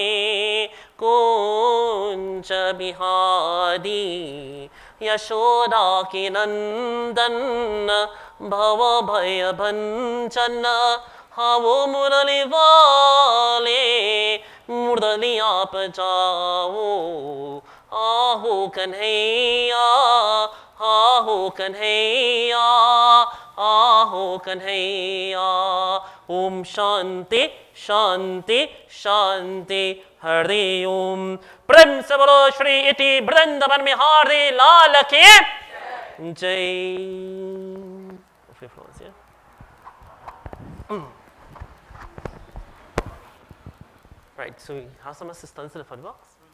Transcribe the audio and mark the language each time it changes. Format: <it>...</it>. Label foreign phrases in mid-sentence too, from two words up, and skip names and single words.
<hi>कुंज बिहारी यशोदा के नंदन भव भय भंजन वो मुरली वाले मुरली आप जाओ आहो कन्हैया आहो कन्हैया आहो कन्हैया</hi> <sa>ओम शांति शांति शांति हरि ओम</sa> <hi>प्रेम से बोलो श्री इति वृंदावन में हारी लाल की जय.</hi> <en>Right, so we have some assistance in the front box.</en>